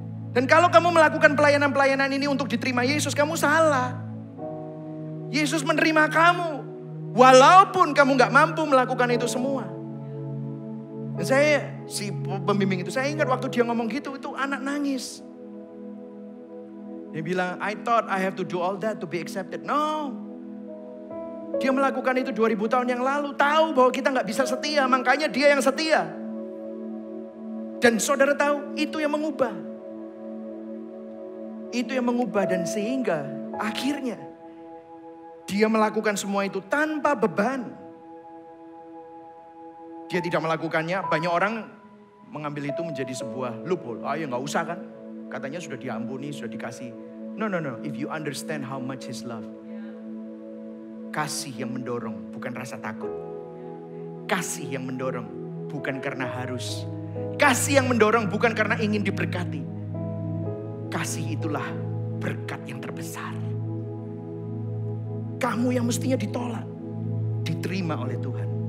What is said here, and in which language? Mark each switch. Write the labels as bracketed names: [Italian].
[Indonesian] Dan kalau kamu melakukan pelayanan-pelayanan ini untuk diterima Yesus, kamu salah. Yesus menerima kamu walaupun kamu gak mampu melakukan itu semua. Dan si pembimbing itu, saya ingat waktu dia ngomong gitu, itu anak nangis. Dia bilang, [English] I thought I have to do all that to be accepted. No. [Indonesian] Dia melakukan itu 2000 tahun yang lalu. Tahu bahwa kita gak bisa setia, makanya dia yang setia. Dan saudara tahu, itu yang mengubah. Itu yang mengubah dan sehingga akhirnya dia melakukan semua itu tanpa beban. Dia tidak melakukannya, banyak orang mengambil itu menjadi sebuah loophole. Ya gak usah kan, katanya sudah diampuni, sudah dikasih. [English] No, if you understand how much His love. [Indonesian] Kasih yang mendorong, bukan rasa takut. Kasih yang mendorong, bukan karena harus. Kasih yang mendorong, bukan karena ingin diberkati. Kasih itulah berkat yang terbesar. Kamu yang mestinya ditolak, diterima oleh Tuhan.